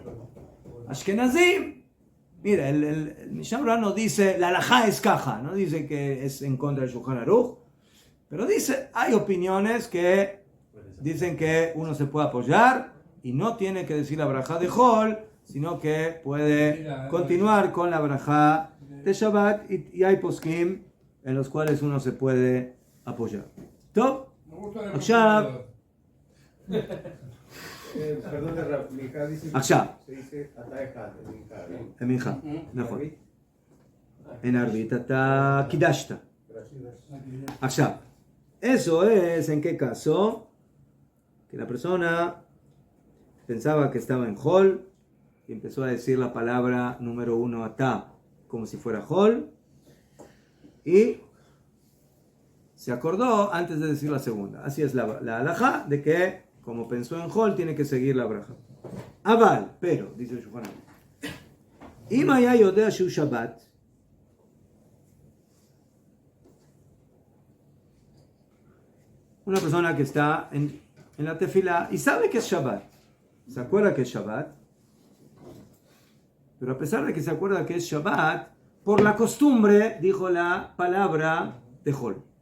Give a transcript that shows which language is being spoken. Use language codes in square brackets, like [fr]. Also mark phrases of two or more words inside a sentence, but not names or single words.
[es] Ashkenazim, mira, el Mishnah Berurah no dice la halajá es caja, no dice que es en contra del Shulchan Aruch, pero dice, hay opiniones que dicen que uno se puede apoyar y no tiene que decir la braja de Hol, sino que puede continuar con la braja de Shabbat y hay poskim en los cuales uno se puede apoyar. [he] ¿Top? עכשיו, [es] perdón, Minja dice... [he] עכשיו, [es] Se dice Ata Echad, en Minja. en Minja, [he] נכון. [es] En Arbit, [he] אתה קידשת. עכשיו, [es] eso es en qué caso que la persona pensaba que estaba en Hol y empezó a decir la palabra número 1 Ata como si fuera Hol y se acordó antes de decir la segunda. Así es la halajá de que como pensó en Hol tiene que seguir la braja. Aval, pero, dice el Shulchan Aruch, [he] אם היה יודע שהוא שבת, [es] una persona que está en la tefila y sabe que es Shabbat, se acuerda que es Shabbat, pero a pesar de que se acuerda que es Shabbat, por la costumbre dijo la palabra de Hol.